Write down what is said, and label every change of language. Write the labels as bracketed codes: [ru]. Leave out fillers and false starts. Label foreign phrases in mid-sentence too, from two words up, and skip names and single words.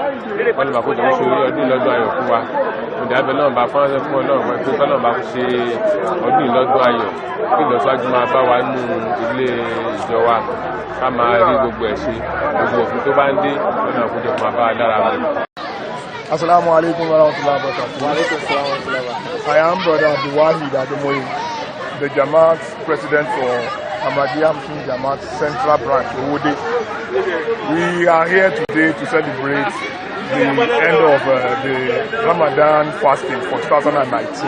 [yo] wọ́n lè bá kó jẹ́ ṣe ọdún ìlọ́dún ayọ̀ fún wa. òdì abẹ náà bá fọ́nrán fún Ọlọ́run pé kí Ọlọ́run bá ṣe ọdún ìlọ́dún ayọ̀ kí ìlọsíwájú máa bá wa nínú ilé ìjọ wa ká máa rí gbogbo ẹ̀ ṣe gbogbo òfin tó bá ń dé lọ́nà àkójọ máa bá wa dára wọn. [ar] السلام عليكم ورحمة الله وبركاته. [en] I am Brother Abdulwahid Ademoye, the Jamaat president for Ahmadiyya Muslim Jamaat Central Branch, Owódé. We are here today to celebrate the end of the Ramadan fasting for 2019.